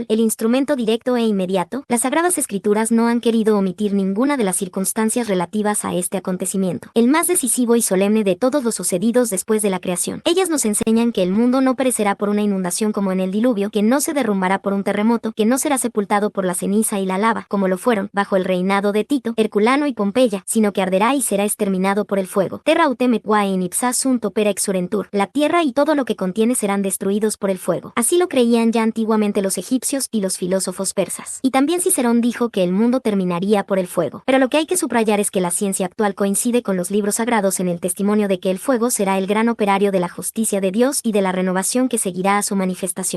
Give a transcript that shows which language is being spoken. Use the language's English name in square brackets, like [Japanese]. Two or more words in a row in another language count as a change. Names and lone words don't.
[Spanish] ¿El instrumento directo e inmediato? Las Sagradas Escrituras no han querido omitir ninguna de las circunstancias relativas a este acontecimiento, el más decisivo y solemne de todos los sucedidos después de la creación. Ellas nos enseñan que el mundo no perecerá por una inundación como en el diluvio, que no se derrumbará por un terremoto, que no será sepultado por la ceniza y la lava, como lo fueron, bajo el reinado de Tito, Herculano y Pompeya, sino que arderá y será exterminado por el fuego. [Latin] Terra autem et qua in ipsa sunt opera exurentur. [Spanish] La tierra y todo lo que contiene serán destruidos por el fuego. Así lo creían ya antiguamente los egipcios y los filósofos persas. Y también Cicerón dijo que el mundo terminaría por el fuego. Pero lo que hay que subrayar es que la ciencia actual coincide con los libros sagrados en el testimonio de que el fuego será será el gran operario de la justicia de Dios y de la renovación que seguirá a su manifestación.